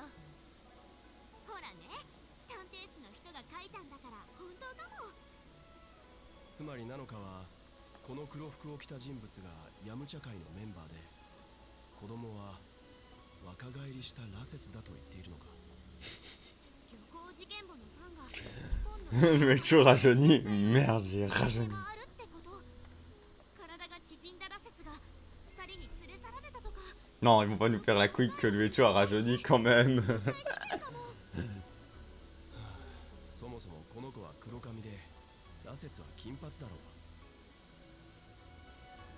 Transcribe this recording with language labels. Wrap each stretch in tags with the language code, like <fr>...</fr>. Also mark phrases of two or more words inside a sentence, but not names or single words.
<ja>ほらね、探偵士の人が書いたんだから本当かも。つまりナノカはこの黒服を着た人物がヤムチャ会のメンバーで、子供は若返りした羅刹だと言っているのか。漁港事件簿のファンが今</ja> <fr>Le mec chaud rajeuni. Merde, j'ai rajeuni.</fr> <ja>あるってこと。体が縮んだ羅刹が2人に連れ去られたとか。</ja> <fr>Non, ils vont pas nous faire la couille que le Echo a rajeuni quand même.</fr> <ja>大事件かも。そもそもこの子は黒髪で、羅刹は金髪だろう。</ja>